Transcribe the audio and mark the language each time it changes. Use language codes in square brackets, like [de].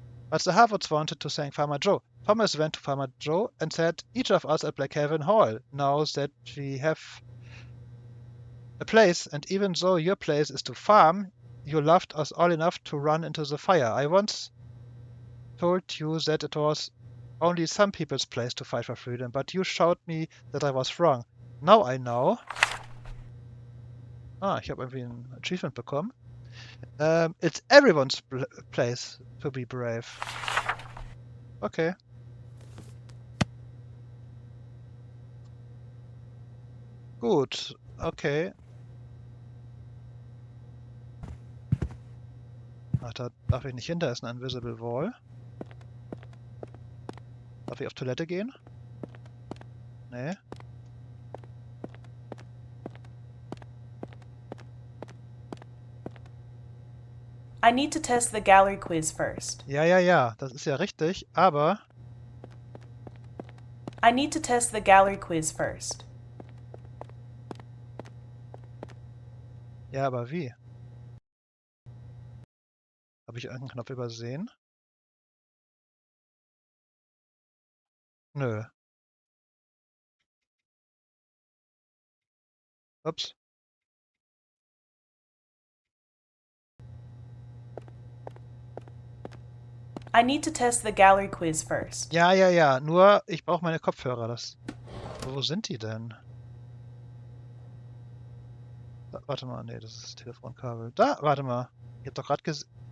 [en] But the Harwoods wanted to thank Farmer Joe. Thomas went to Farmer Joe and said, "Each of us at Blackhaven Hall knows that we have a place, and even though your place is to farm, you loved us all enough to run into the fire. I once told you that it was only some people's place to fight for freedom, but you showed me that I was wrong. Now I know." [de] Ich habe irgendwie ein Achievement bekommen. [en] It's everyone's place to be brave. Okay. [de] Gut, okay. Ach, da darf ich nicht hin, da ist ein Invisible Wall. Darf ich auf Toilette gehen? Nee. [en] I need to test the gallery quiz first. [de] Ja, das ist ja richtig, aber... [en] I need to test the gallery quiz first. [de] Ja, aber wie? Habe ich irgendeinen Knopf übersehen? Nö. Ups. [en] I need to test the gallery quiz first. [de] Ja, nur ich brauche meine Kopfhörer. Wo sind die denn? Da, warte mal, nee, das ist das Telefonkabel. Da, warte mal. Ich hab doch gerade gesehen...